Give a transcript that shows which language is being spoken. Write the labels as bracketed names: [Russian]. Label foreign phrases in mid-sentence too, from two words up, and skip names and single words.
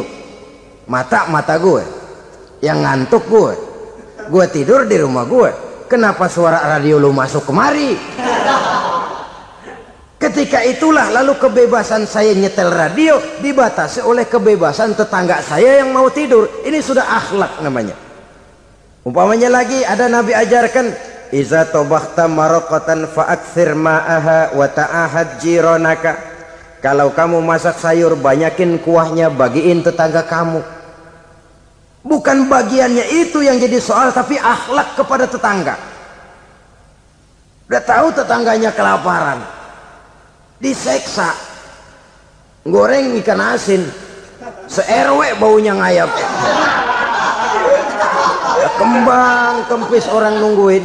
[Indonesian] Mata gue, yang ngantuk gue tidur di rumah gue, kenapa suara radio lu masuk kemari? Ketika itulah lalu kebebasan saya nyetel radio dibatasi oleh kebebasan tetangga saya yang mau tidur. Ini sudah akhlak namanya. Umpamanya lagi ada Nabi ajarkan, [Arabic] إذا طبخت مرقة فأكثر ماءها وتعاهد جيرانك. [Indonesian] Kalau kamu masak sayur, banyakin kuahnya, bagiin tetangga kamu. Bukan bagiannya itu yang jadi soal, tapi akhlak kepada tetangga. Udah tahu tetangganya kelaparan, diseksa, goreng ikan asin, se-RW baunya ngayap, kembang kempis orang nungguin.